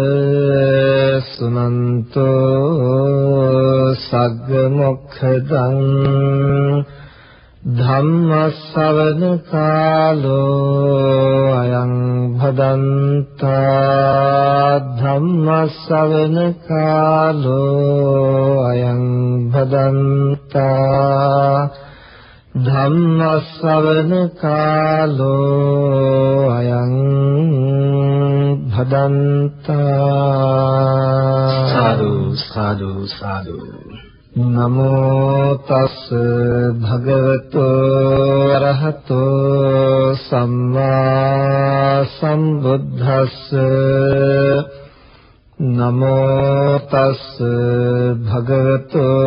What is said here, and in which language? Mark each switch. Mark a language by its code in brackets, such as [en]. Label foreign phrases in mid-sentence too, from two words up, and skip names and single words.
[pi] සුනන්තෝ සග්ග මොක්ඛදං ධම්ම ශ්‍රවණ කාලෝ අයං භදන්තා ධම්ම ශ්‍රවණ කාලෝ අයං භදන්තා ධම්ම ශ්‍රවණ කාලෝ අයං භදන්තා සාදු සාදු සාදු නමෝ තස් භගවතු අරහතෝ සම්මා සම්බුද්දස්ස නමෝ තස් භගවතු